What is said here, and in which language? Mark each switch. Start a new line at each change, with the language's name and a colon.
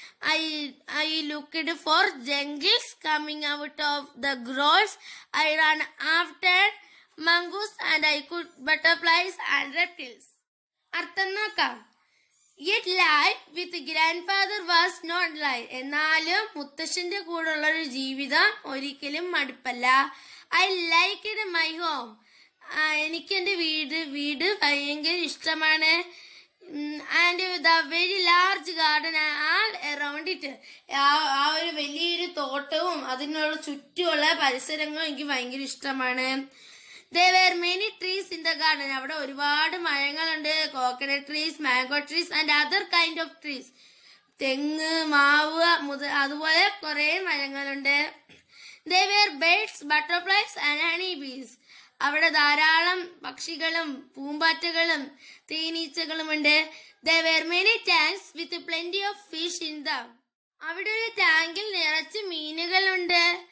English: I looked for jungles coming out of the groves. I ran after mongoose and I could butterflies and reptiles.
Malayalam: അർത്ഥം നോക്കാം.
English: Yet life with grandfather was not life.
Malayalam: എന്നാലും മുത്തശ്ശന്റെ കൂടെയുള്ളൊരു ജീവിതം ഒരിക്കലും മടുപ്പല്ല.
English: I liked my home.
Malayalam: എനിക്ക് എൻ്റെ വീട് ഭയങ്കര ഇഷ്ടമാണ്.
English: And the very large garden all around it.
Malayalam: ആ ഒരു വലിയൊരു തോട്ടവും അതിനുള്ള ചുറ്റുമുള്ള പരിസരങ്ങളും എനിക്ക് ഭയങ്കര ഇഷ്ടമാണ്.
English: There were many trees in the garden.
Malayalam: അവിടെ ഒരുപാട് മരങ്ങളുണ്ട്.
English: Coconut trees, mango trees and other kind of trees.
Malayalam: തെങ്ങ്, മാവ് അതുപോലെ കുറെ മരങ്ങളുണ്ട്.
English: There were birds, butterflies and honey bees.
Malayalam: അവിടെ ധാരാളം പക്ഷികളും പൂമ്പാറ്റകളും തേനീച്ചകളുമുണ്ട്.
English: There were many tanks with plenty of fish in them.
Malayalam: അവിടെ ഒരു ടാങ്കിൽ നിറച്ച് മീനുകളുണ്ട്.